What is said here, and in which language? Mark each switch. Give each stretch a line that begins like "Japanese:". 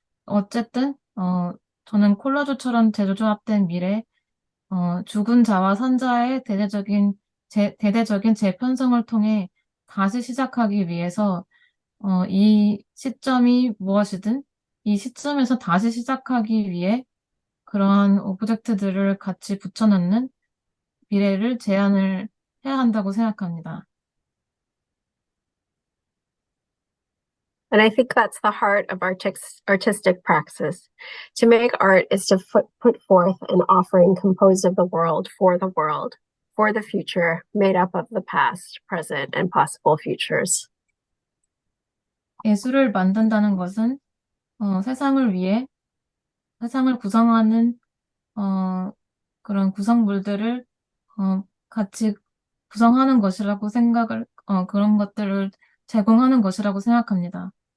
Korean: 어쨌든 저는 콜라주처럼 재조합된 미래, 죽은 자와 산 자의 대대적인 재편성을 통해 다시 시작하기 위해서 이 시점이 무엇이든 이 시점에서 다시 시작하기 위해 그러한 오브젝트들을 같이 붙여넣는 미래를 제안을 해야 한다고 생각합니다.
English: And I think that's the heart of artistic praxis. To make art is to put forth an offering composed of the world, for the future, made up of the past, present, and possible futures.
Korean: 예술을 만든다는 것은 세상을 위해 세상을 구성하는 그런 구성물들을 같이 구성하는 것이라고 그런 것들을 제공하는 것이라고 생각합니다.